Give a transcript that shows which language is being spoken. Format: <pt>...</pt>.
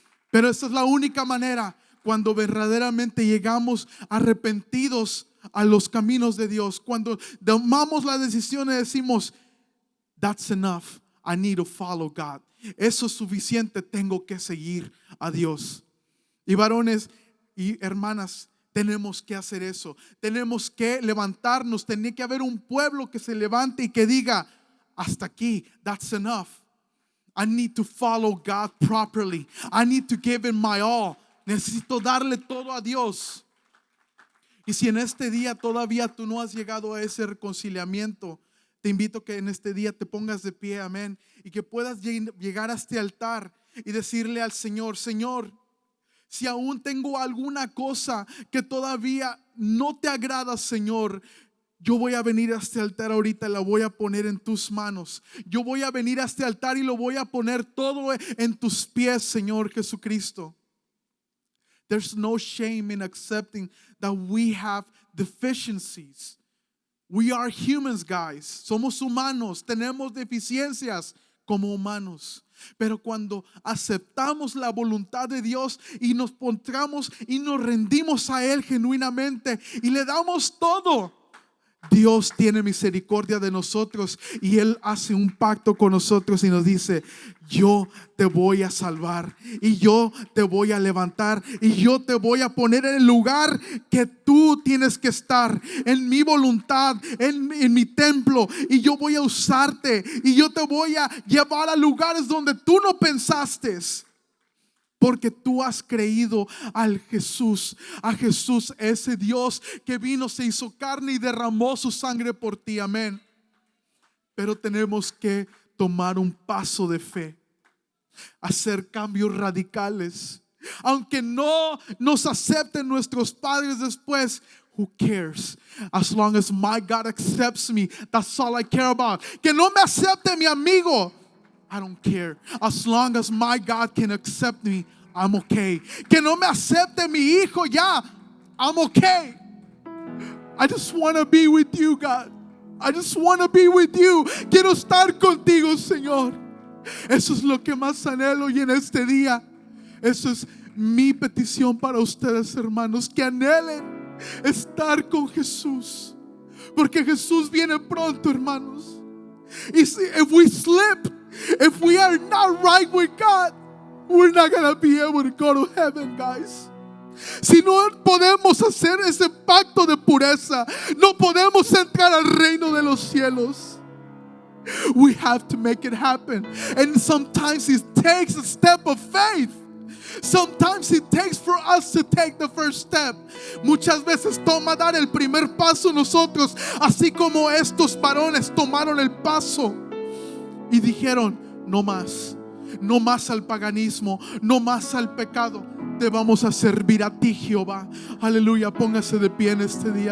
<es>Pero esa es la única manera, cuando verdaderamente llegamos arrepentidos a los caminos de Dios, cuando tomamos la decisión y decimos:</es> <en>that's enough, I need to follow God.</en> <es>Eso es suficiente, tengo que seguir a Dios. Y varones y hermanas, tenemos que hacer eso. Tenemos que levantarnos. Tiene que haber un pueblo que se levante y que diga: hasta aquí,</es> <en>that's enough. I need to follow God properly. I need to give Him my all.</en> <es>Necesito darle todo a Dios. Y si en este día todavía tú no has llegado a ese reconciliamiento, te invito a que en este día te pongas de pie, amén, y que puedas llegar a este altar y decirle al Señor: Señor, si aún tengo alguna cosa que todavía no te agrada, Señor, yo voy a venir a este altar ahorita y la voy a poner en tus manos. Yo voy a venir a este altar y lo voy a poner todo en tus pies, Señor Jesucristo.</es> <en>There's no shame in accepting that we have deficiencies. We are humans, guys.</en> <es>Somos humanos, tenemos deficiencias como humanos. Pero cuando aceptamos la voluntad de Dios y nos postramos y nos rendimos a Él genuinamente y le damos todo, Dios tiene misericordia de nosotros y Él hace un pacto con nosotros y nos dice: yo te voy a salvar y yo te voy a levantar y yo te voy a poner en el lugar que tú tienes que estar, en mi voluntad, en mi templo, y yo voy a usarte y yo te voy a llevar a lugares donde tú no pensaste. Porque tú has creído a Jesús, ese Dios que vino, se hizo carne y derramó su sangre por ti, amén. Pero tenemos que tomar un paso de fe, hacer cambios radicales. Aunque no nos acepten nuestros padres después,</es> <en>who cares? As long as my God accepts me, that's all I care about.</en> <es>Que no me acepte mi amigo,</es> <en>I don't care. As long as my God can accept me, I'm okay.</en> <es>Que no me acepte mi hijo, ya,</es> <en>I'm okay. I just want to be with you, God. I just want to be with you.</en> <es>Quiero estar contigo, Señor. Eso es lo que más anhelo, y en este día, eso es mi petición para ustedes, hermanos, que anhelen estar con Jesús, porque Jesús viene pronto, hermanos.</es> <en>Y if we slip, if we are not right with God, we're not going to be able to go to heaven, guys.</en> <es>Si no podemos hacer ese pacto de pureza, no podemos entrar al reino de los cielos.</es> <en>We have to make it happen. And sometimes it takes a step of faith. Sometimes it takes for us to take the first step.</en> <es>Muchas veces toma dar el primer paso nosotros, así como estos varones tomaron el paso y dijeron: no más, no más al paganismo, no más al pecado. Te vamos a servir a ti, Jehová. Aleluya, póngase de pie en este día.</es>